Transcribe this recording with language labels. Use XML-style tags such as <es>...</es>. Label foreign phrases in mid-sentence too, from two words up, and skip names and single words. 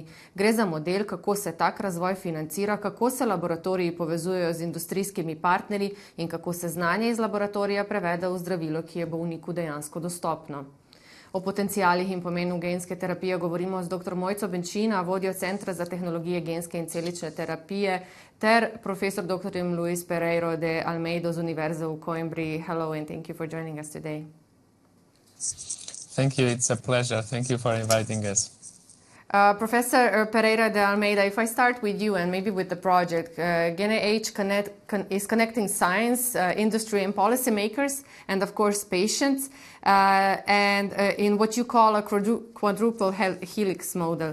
<sl>Gre za model, kako se tak razvoj financira, kako se laboratoriji povezujejo z industrijskimi partnerji in kako se znanje iz laboratorija prevede v zdravilo, ki je bolniku dejansko dostopno. O potencijalih in pomenu genske terapije govorimo z dr. Mojco Benčina, vodjo Centra za tehnologije genske in celične terapije, ter profesor dr. Luís Pereira de Almeida z Univerze v Coimbri.</sl> <en>Hello and thank you for joining us today. Thank you, it's a pleasure. Thank you for inviting us. Professor Pereira de Almeida, if I start with you and maybe with the project, GeneH is connecting science, industry and policymakers, and of course patients, in what you call a quadruple helix model.</en>